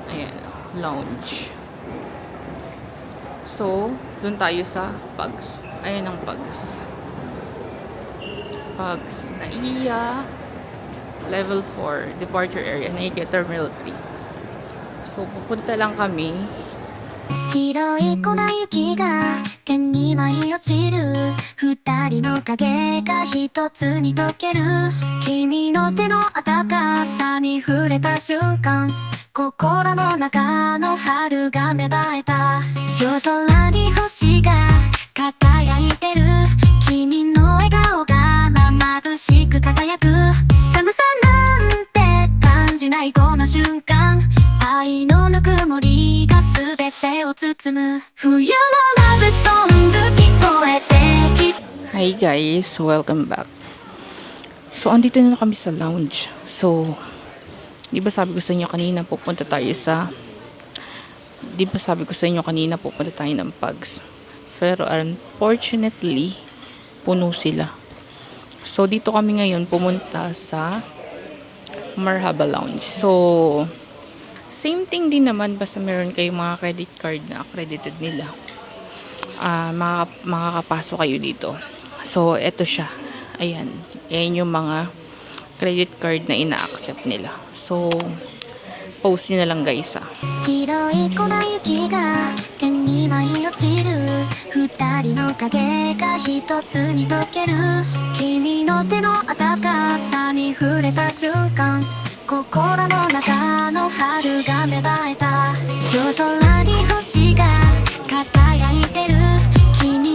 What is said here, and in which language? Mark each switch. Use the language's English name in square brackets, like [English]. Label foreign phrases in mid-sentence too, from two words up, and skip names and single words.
[Filipino] Ayan, lounge. So, dun tayo sa Pugs. Ayan ang Pugs. Pugs. [English] Naiya. Level 4. Departure area. [Filipino] Naiya Terminal 3. So, pupunta lang kami. [Japanese] 白い粉雪が剣に舞い落ちる二人の影が一つに溶ける君の手の温かさに触れた瞬間心の中の春が芽生えた夜空に星が輝いてる君の笑顔が眩しく輝く寒さなんて感じないこの瞬間愛のぬくもりが全てを包む冬のラブソング聞こえてき [English] Hi guys, welcome back. So, [Filipino] andito na kami sa lounge. So, di ba sabi ko sa inyo kanina pupunta tayo ng Pugs. Pero unfortunately, puno sila. So, dito kami ngayon pumunta sa Marhaba Lounge. So, same thing din naman basta meron kayong mga [English] credit card [Filipino] na accredited nila. Makakapasok kayo dito. So, eto siya. Ayan. Ayan yung mga [English] credit card [Filipino] na ina-accept nila. So, post nyo na lang guys ha. [Japanese] 白い粉雪が剣に舞い落ちる二人の影が一つに溶ける君の手の温かさに触れた瞬間心の中の春が芽生えた夜空に星が輝いてる君